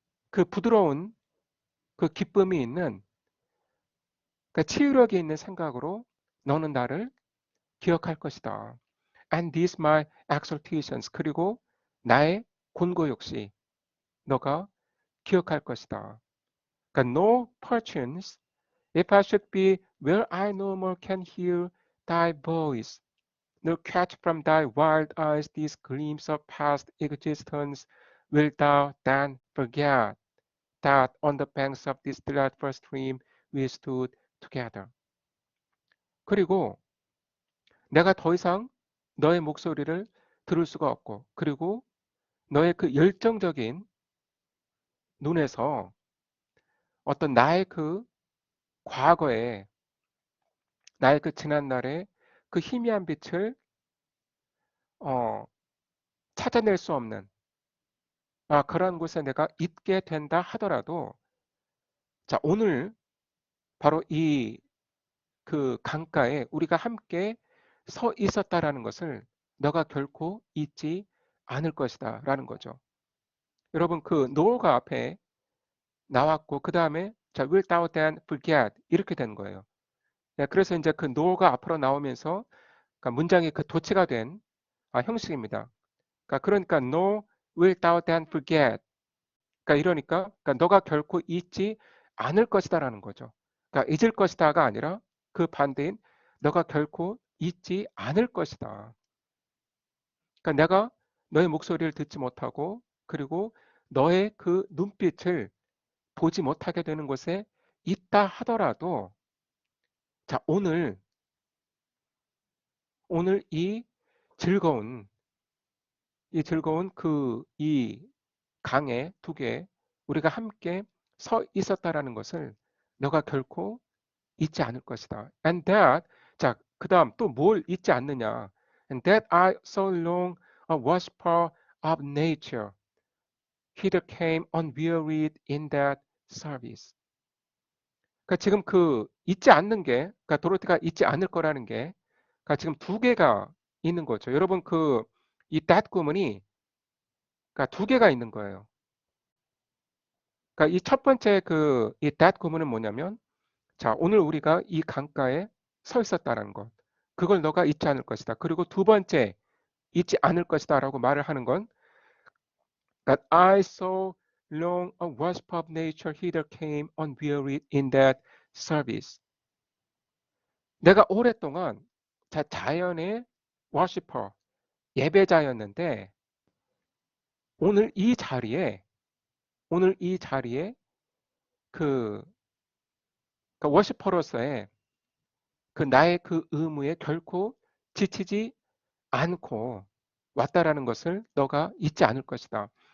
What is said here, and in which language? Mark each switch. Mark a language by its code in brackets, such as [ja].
[ko] 그 부드러운 그 기쁨이 있는 그 치유력이 있는 생각으로 너는 나를 기억할 것이다. [en] And these my exhortations [ko] 그리고 나의 권고 역시 너가 기억할 것이다. 그러니까 [en] no perchance if I should be where I no more can hear thy voice nor catch from thy wild eyes these gleams of past existence wilt thou then forget that on the banks of this delightful stream we stood together. [ko] 그리고 내가 더 이상 너의 목소리를 들을 수가 없고, 그리고 너의 그 열정적인 눈에서 어떤 나의 그 과거에, 나의 그 지난날의 그 희미한 빛을 어, 찾아낼 수 없는 그런 곳에 내가 있게 된다 하더라도, 자, 오늘 바로 이 그 강가에 우리가 함께 서 있었다라는 것을 너가 결코 잊지 않을 것이다 라는 거죠. 여러분, 그 no가 앞에 나왔고, 그 다음에 자, [en] will thou then forget [ko] 이렇게 된 거예요. 네, 그래서 이제 그 no가 앞으로 나오면서 그러니까 문장이 그 도치가 된 형식입니다. 그러니까 [en] no will thou then forget. [ko] 그러니까 너가 결코 잊지 않을 것이다라는 거죠. 그러니까 잊을 것이다가 아니라 그 반대인 너가 결코 잊지 않을 것이다. 그러니까 내가 너의 목소리를 듣지 못하고, 그리고 너의 그 눈빛을 보지 못하게 되는 곳에 있다 하더라도, 자, 오늘 즐거운 즐거운 이 강에 두 개 우리가 함께 서 있었다라는 것을 너가 결코 잊지 않을 것이다. [en] And that, [ko] 자, 그 다음 또 뭘 잊지 않느냐. [en] And that I so long a worshiper of nature, hither came unwearied in that service. [ko] 그러니까 지금 그 잊지 않는 게, 그러니까 도로티가 잊지 않을 거라는 게, 그러니까 지금 두 개가 있는 거죠. 여러분 이 that 구문이 그러니까 두 개가 있는 거예요. 그러니까 이 첫 번째 이 that 구문은 뭐냐면, 자, 오늘 우리가 이 강가에 서 있었다는 것. 그걸 너가 잊지 않을 것이다. 그리고 두 번째, 잊지 않을 것이다 라고 말을 하는 건, [en] that I so long a worship of nature hither came unwearied in that service. [ko] 내가 오랫동안 자연의 worshiper, 예배자였는데, 오늘 이 자리에, 오늘 이 자리에 그, 워시퍼로서의 그 나의 그 의무에 결코 지치지 않고 왔다라는 것을 너가 잊지 않을 것이다.